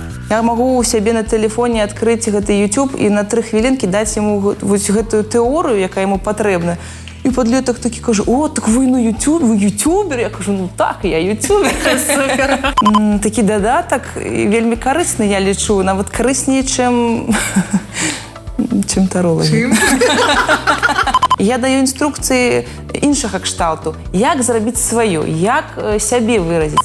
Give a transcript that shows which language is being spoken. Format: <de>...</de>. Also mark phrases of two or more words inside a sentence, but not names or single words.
<be>Я магу у сябе на тэлефоне адкрыць гэты YouTube і на 3 хвілінкі даць яму вось гэтую тэорыю, якая яму патрэбна. І падлетак такі кажа: «О, так вы на YouTube, вы ютубер?» Я кажу: «Ну так, я ютубер». Супер. Такі дадатак вельмі карысны, я лічу, нават карысней, чым таролагі. Я даю інструкцыі іншага кшталту, як зрабіць сваё, як сябе выразіць.</be>